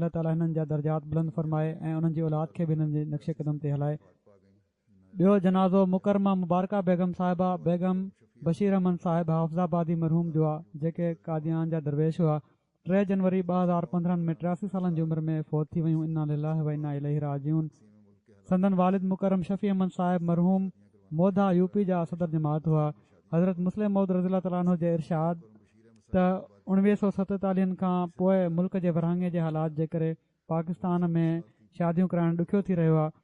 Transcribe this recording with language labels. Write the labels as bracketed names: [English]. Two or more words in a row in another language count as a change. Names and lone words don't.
[Sindhi] अलाह ताला हिननि जा दर्जात बुलंद फरमाए ऐं उन्हनि जी औलाद खे बि हिननि जे नक्शे क़दम ते हलाए। ॿियो जनाज़ो मुकरमा मुबारका बेगम साहिबा बेगम बशीर अहमद साहिब हाफ़िज़ाबादी मरहूम जो आहे जेके कादियान जा दरवेश हुआ। 3 जनवरी 2015 में 83 सालनि जी उमिरि में फ़ौत थी वियूं। [Arabic] إنا لله وإنا إليه راجعون. [Sindhi] संदन वालिद मुकरम शफ़ी अहमद साहिब मरहूम मोधा यूपी जा सदर जमात हुआ। हज़रत मुस्लिम मौद [Arabic] رضي تعالى عنه [Sindhi] जे इरशाद त 1947 खां पोइ मुल्क जे विरहाङे जे हालात जे करे पाकिस्तान में शादियूं कराइणु ॾुखियो थी रहियो आहे।